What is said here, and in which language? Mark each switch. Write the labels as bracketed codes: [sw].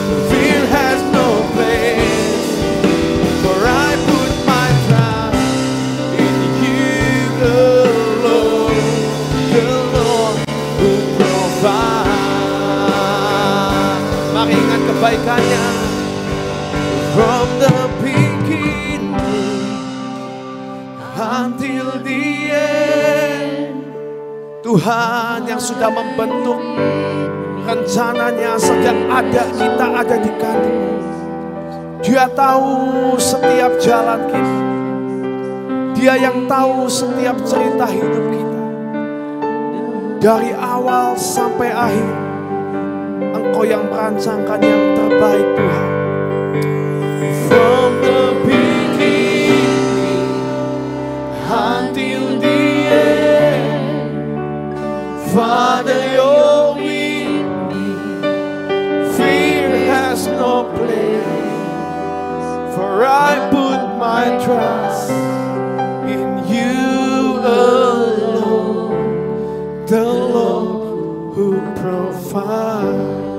[en] Fear has no place, for I put my trust in you alone, the Lord who provides. [id] Mari ingat kebaikannya. [en] From the beginning until the end, [id] Tuhan yang sudah membentuk rencananya sejak kita ada di kandungan. Dia tahu setiap jalan kita. Dia yang tahu setiap cerita hidup kita. Dari awal sampai akhir, Engkau yang merancangkan yang terbaik, Tuhan. [en] From the beginning until the end, Father, you're with me. Fear has no place, for I put my trust in you alone, the Lord who provides.